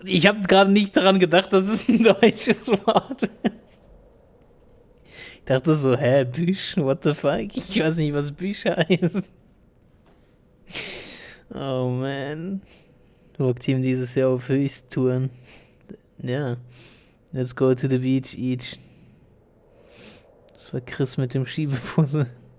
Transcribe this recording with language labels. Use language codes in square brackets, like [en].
[de] Ich habe gerade nicht daran gedacht, dass es ein deutsches Wort ist. Ich dachte so, hä, Büsch, [en] what the fuck? [de] Ich weiß nicht, was Büsch heißt. Oh man. Rock-Team dieses Jahr auf Höchsttouren. Ja. [en] Let's go to the beach each. [de] Das war Chris mit dem Schiebepuzzle.